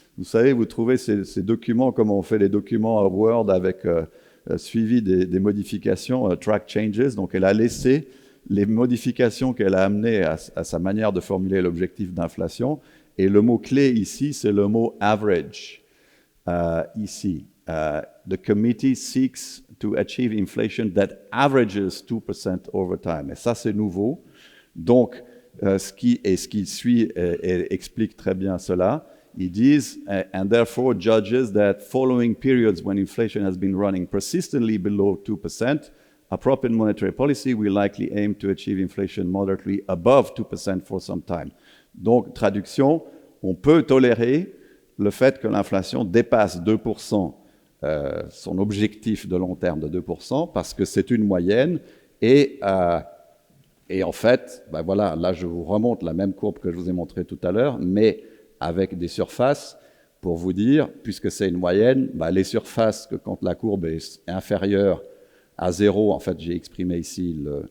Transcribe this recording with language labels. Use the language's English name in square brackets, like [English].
[French] Vous savez, vous trouvez ces documents comme on fait les documents à Word avec suivi des modifications, track changes. Donc, elle a laissé les modifications qu'elle a amenées à sa manière de formuler l'objectif d'inflation. Et le mot-clé ici, c'est le mot average. Ici, [English] the committee seeks to achieve inflation that averages 2% over time. [French] Et ça, c'est nouveau. Donc, ce qui suit explique très bien cela. Ils disent, [English] and therefore judges that following periods when inflation has been running persistently below 2%, appropriate monetary policy will likely aim to achieve inflation moderately above 2% for some time. [French] Donc, traduction, on peut tolérer le fait que l'inflation dépasse 2%, son objectif de long terme de 2%, parce que c'est une moyenne, et en fait, voilà, là je vous remonte la même courbe que je vous ai montrée tout à l'heure, mais avec des surfaces, pour vous dire, puisque c'est une moyenne, les surfaces, que quand la courbe est inférieure à 0, en fait, j'ai exprimé ici